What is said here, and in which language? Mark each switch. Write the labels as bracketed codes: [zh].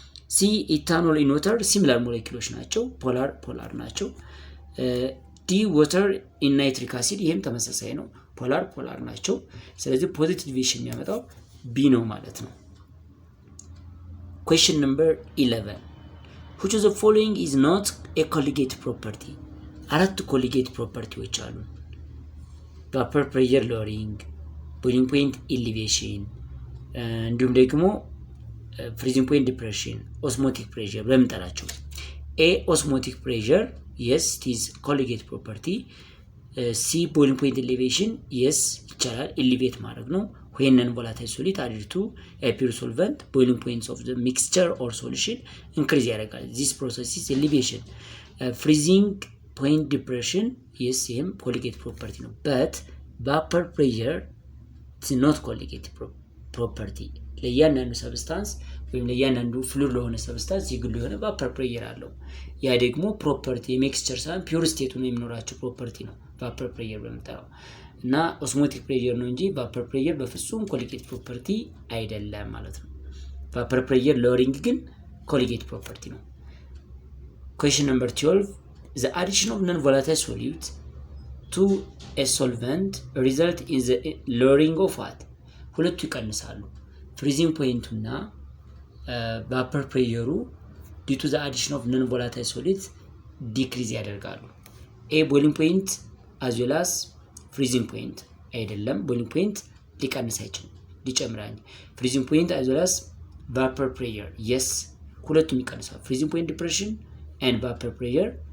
[am] ሲ ኢታኖል ኢን ዋተር ሲሚላር ሞለኪሎች ናቸው ፖላር ናቸው። ዲ ዋተር ኢን ናይትሪክ አሲድ ይሄም ተመሳሳይ ነው ፖላር ናቸው። ስለዚህ ፖዚቲቭ ዲቪዬሽን የሚያመጣው ቢ ነው ማለት ነው። [en] Question number 11. Which of the following is not a colligative property? አራት ኮሊጌት ፕሮፐርቲዎች አሉ። ቫፐር ፕሬሸር ሎሪንግ፣ ቦይሊንግ ፖይንት ኤሊቬሽን እንዲሁም ደግሞ ፍሪዚንግ ፖይንት ዲፕሬሽን፣ ኦስሞቲክ ፕሬሸር ብለን እንጠራቸው። ኤ ኦስሞቲክ ፕሬሸር የስ ኢዝ ኮሊጌት ፕሮፐርቲ። ሲ ቦይሊንግ ፖይንት ኤሊቬሽን የስ ይቻላል ኤሊቬት ማድረግ ነው። when non-volatile solid added to a pure solvent, boiling points of the mixture or solution increase ያደርጋል። this process is elevation. Freezing point depression yes same colligative property [am] ነው [en] but vapor pressure is not colligative property። [am] ለእያንዳንዱ ሰብስታንስ ወይም ለእያንዳንዱ ፍሉድ ለሆነ ሰብስታንስ የግሉ የሆነ ቫፐር ፕሬሸር አለው። ያ ደግሞ ፕሮፐርቲ የሚክስቸር ሳይሆን ፒውር ስቴት ነው የሚኖራቸው ፕሮፐርቲ ነው ቫፐር ፕሬሸር በመጣው እና ኦስሞቲክ ፕሬሸር ነው እንጂ ቫፐር ፕሬሸር በፍጹም ኮሊጌት ፕሮፐርቲ አይደለም ማለት ነው። ቫፐር ፕሬሸር ሎሪንግ ግን ኮሊጌት ፕሮፐርቲ ነው። [en] Question number 12. The addition of non-volatile solute to a solvent result in the lowering of what? [am] ሁለቱ ይቀንሳሉ። ፍሪዚንግ ፖይንቱ እና ቫፐር ፕሬሸሩ [en] due to the addition of non-volatile solute [am] decrease ያደርጋሉ። A boiling point as well as ፍሪዚንግ ፖይንት አይደለም። ቦይሊንግ ፖይንት ሊቀንስ አይችልም ሊጨምራል። ፍሪዚንግ ፖይንት [en] as well as vapor pressure yes [am] ሁለቱም ይቀንሳሉ። ፍሪዚንግ ፖይንት ዲፕሬሽን and vapor pressure